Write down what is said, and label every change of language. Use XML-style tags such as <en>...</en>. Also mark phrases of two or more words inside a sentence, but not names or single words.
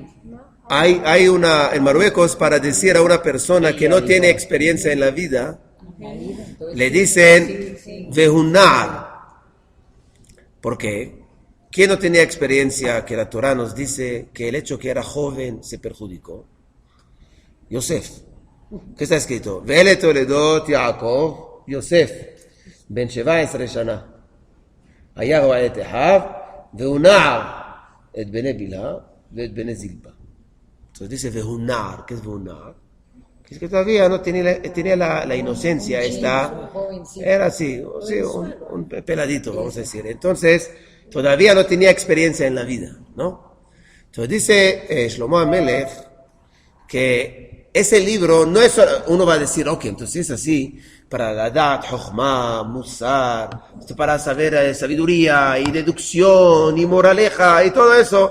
<es>Hay una, en Marruecos, para decir a una persona que no tiene experiencia en la vida, le dicen vehunar. ¿Por qué? ¿Quién no tenía experiencia? Que la Torah nos dice que el hecho que era joven se perjudicó. Yosef. ¿Qué está escrito?</es> <he>ואלה תולדות יעקב, יוסף, בן 17 שנה. היה רואה את אחיו, והוא נער את בני בלהה ואת בני זלפה.</he> <es>Entonces dice vehunar. ¿Qué es vehunar? Que es que todavía no tenía la inocencia, era así, un peladito, vamos a decir. Entonces, todavía no tenía experiencia en la vida, ¿no? Entonces dice Shlomo HaMelech que ese libro no es, uno va a decir, ok, entonces es así, para la edad,</es> <he>חכמה, מוסר,</he> <es>para saber sabiduría y deducción y moraleja y todo eso.</es>